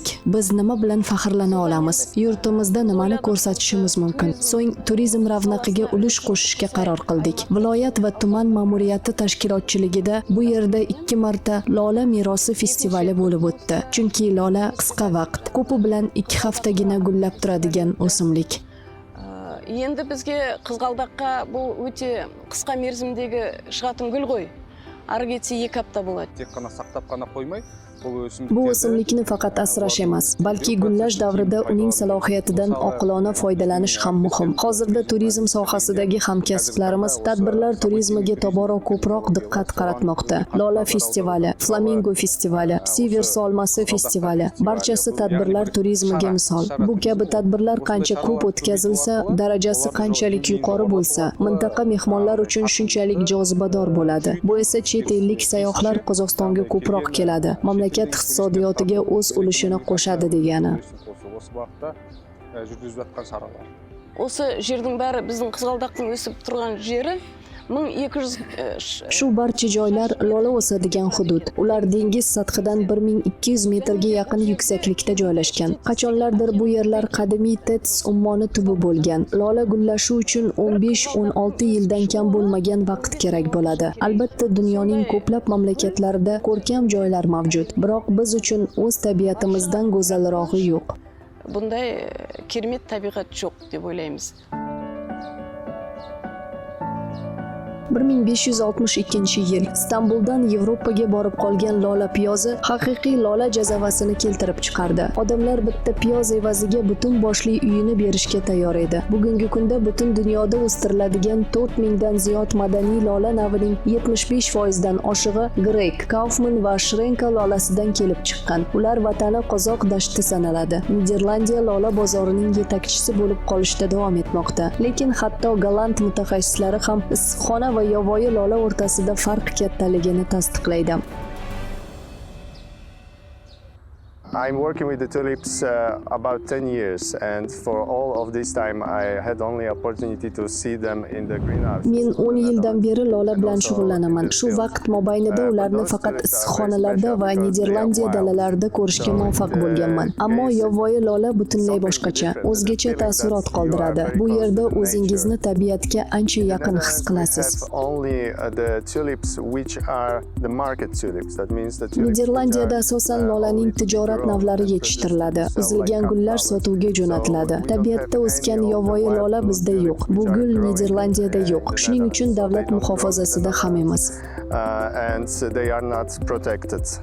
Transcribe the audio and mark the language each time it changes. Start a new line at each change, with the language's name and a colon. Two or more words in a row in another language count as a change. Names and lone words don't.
Uzbek: Biz nima bilan faxrlana olamiz? Yurtimizda nimani ko'rsatishimiz mumkin? So'ng turizm ravnaqiga ulush qo'shishga qaror qildik. Viloyat va tuman ma'muriyati tashkilotchiligida bu yerda 2 marta Lola merosi festivali bo'lib o'tdi. Chunki lola qisqa vaqt, ko'pi bilan 2 haftagina gullab turadigan o'simlik.
Kazakh: Енді бізге қызғалдаққа бұл өте қысқа мерзімдегі шығатын гүл ғой. Ары кетсе 2 апта болады. Тек қана сақтап қана қоймай,
Uzbek: Bu o'simlikni faqat asrash emas, balki gullash davrida uning salohiyatidan oqilona foydalanish ham muhim. Hozirda turizm sohasidagi hamkasblarimiz tadbirlar turizmiga tobora ko'proq diqqat qaratmoqda. Lola festivali, Flamingo festivali, Sivers olmasi festivali, barchasi tadbirlar turizmiga misol. Bu kabi tadbirlar qancha ko'p o'tkazilsa, darajasi qanchalik yuqori bo'lsa, mintaqa mehmonlar uchun shunchalik jozibador bo'ladi. Bu esa chet ellik sayyohlar Qozog'istonga ko'proq keladi. Mamlakat iqtisodiyotiga o'z ulushini qo'shadi degani.
Kazakh: Осы жердің бәрі біздің қызғалдақтың өсіп тұрған жері 1200
Uzbek: Shu barcha joylar lola o'sadigan hudud. Ular dengiz sathidan 1200 metrga yaqin yuksaklikda joylashgan. Qachonlardir bu yerlar qadimiy Tets ummoni tubi bo'lgan. Lola gullashi uchun 15-16 yildan kam bo'lmagan vaqt kerak bo'ladi. Albatta dunyoning ko'plab mamlakatlarida ko'rkam joylar mavjud, biroq biz uchun o'z tabiatimizdan go'zalrog'i yo'q.
Kazakh: Bunday керемет табиғат жоқ деп ойлаймыз.
Uzbek: 1562 yil Istanbuldan Yevropaga borib qolgan lola piyozi haqiqiy lola jazavasini keltirib chiqardi. Odamlar bitta piyoz evaziga butun boshli uyini berishga tayyor edi. Bugungi kunda butun dunyoda o'stiriladigan 4000 dan ziyod madaniy lola navining 75% dan oshig'i Grek, Kaufman va Shrenka lolasidan kelib chiqqan. Ular vatani qozoq dashti sanaladi. Niderlandiya lola bozorining yetakchisi bo'lib qolishda davom etmoqda. Lekin hatto Golland mutaxassislari ham issiqxona va yovvoyi lola o'rtasida farq kattaligini tasdiqlaydi.
English: I'm working with the tulips about 10 years, and for all of this time I had only opportunity to see them in the greenhouse.
Uzbek: Men 10 yildan beri lola bilan shug'ullanaman. Shu vaqt mobaynida ularni faqat issiqxonalarda va Niderlandiya dalalarida ko'rishga muvaffaq bo'lganman. Ammo yovvoyi lola butunlay boshqacha, o'zgacha taassurot qoldiradi. Bu yerda o'zingizni tabiatga ancha yaqin his qilasiz.
English: Only the tulips which are the market tulips. That means the tulips.
Uzbek: Niderlandiyada asosan lolaning tijorat navlari yetishtiriladi. Uzilgan gullar sotuvga jo'natiladi. Tabiatda o'sgan yovvoyi lola bizda yo'q. Bu gul Niderlandiyada yo'q. Shuning uchun davlat muhofazasida ham emas.
English: And they are not protected.